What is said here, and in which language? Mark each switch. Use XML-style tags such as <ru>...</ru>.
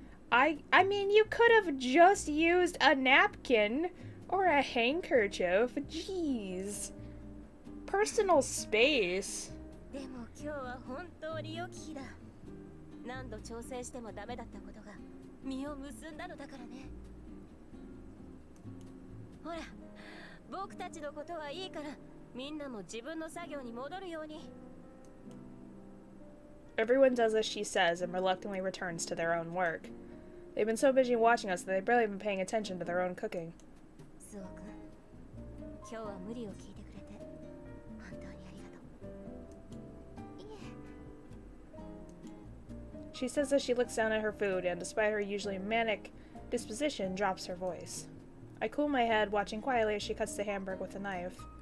<en>I mean, you could have just used a napkin or a handkerchief. Jeez. Personal space.</en> <ja>でも今日は本当に良き日だ。何度調整してもダメだったことが実を結んだのだからね。ほら、僕たちのことはいいから、みんなも自分の作業に戻るように。</ja> <en>Everyone does as she says and reluctantly returns to their own work. They've been so busy watching us that they've barely been paying attention to their own cooking.</en> <ja>スオ君、今日は無理を聞いてくれて本当にありがとう。いえ。</ja> <en>She says as she looks down at her food and, despite her usually manic disposition, drops her voice. I cool my head, watching quietly as she cuts the hamburger with a knife.</en>